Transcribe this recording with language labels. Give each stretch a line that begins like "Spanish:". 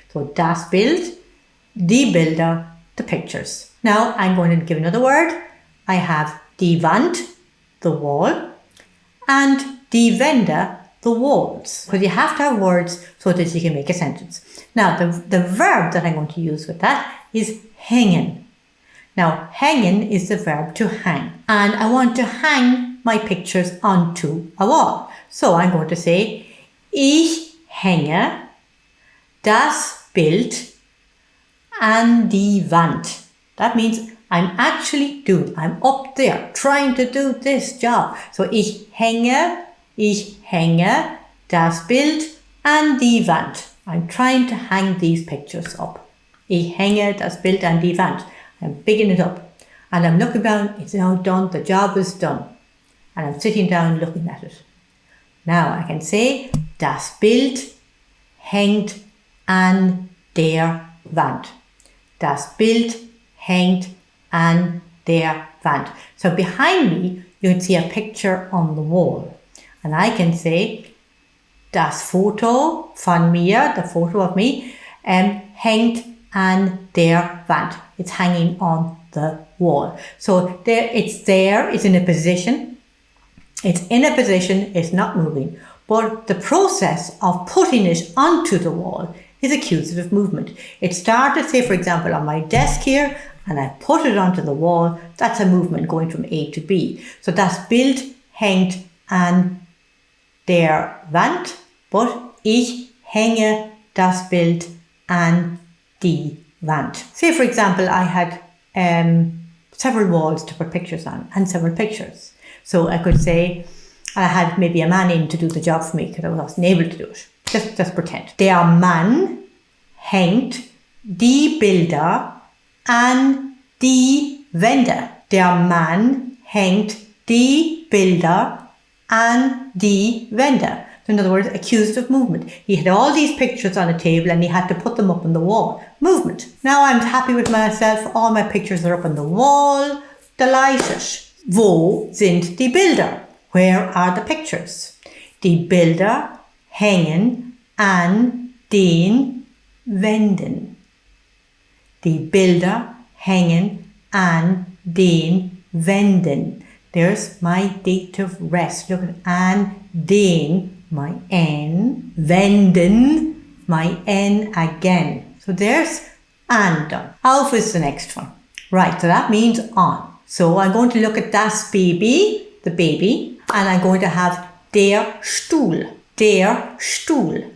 German: So das Bild, die Bilder,
English: the pictures. Now, I'm going to give another word. I have die Wand, the wall, and die Wände, the walls. Because you have to have words so that you can make a sentence. Now, the verb that I'm going to use with that is hängen. Now, hängen is the verb to hang. And I want to hang my pictures onto a wall. So I'm going to say,
German: ich hänge das Bild an die Wand.
English: That means I'm up there trying to do this job.
German: So ich hänge das Bild an die Wand.
English: I'm trying to hang these pictures up.
German: Ich hänge das Bild an die Wand.
English: I'm picking it up. And I'm looking down, it's now done, the job is done. And I'm sitting down looking at it. Now I can say,
German: das Bild hängt an der Wand. Das Bild hängt an der Wand.
English: So behind me, you can see a picture on the wall. And I can say,
German: das Foto von mir,
English: the photo of me,
German: hängt an der Wand.
English: It's hanging on the wall. So it's in a position. It's in a position, it's not moving. But the process of putting it onto the wall is accusative movement. It started, say, for example, on my desk here, and I put it onto the wall. That's a movement going from A to B.
German: So das Bild hängt an der Wand, but ich hänge das Bild an die Wand.
English: Say, for example, I had several walls to put pictures on and several pictures. So I could say I had maybe a man in to do the job for me because I wasn't able to do it. Just pretend.
German: Der Mann hängt die Bilder an die Wände. Der Mann hängt die Bilder an die Wände.
English: So in other words, accusative movement. He had all these pictures on a table and he had to put them up on the wall. Movement. Now I'm happy with myself. All my pictures are up on the wall. Delighted.
German: Wo sind die Bilder?
English: Where are the pictures?
German: Die Bilder hängen an den Wänden. Die Bilder hängen an den Wänden.
English: There's my dative rest. Look at an, den, my N, Wänden, my N again. So there's an done. Auf is the next one. Right, so that means on. So I'm going to look at das Baby, the baby, and I'm going to have der Stuhl, der Stuhl.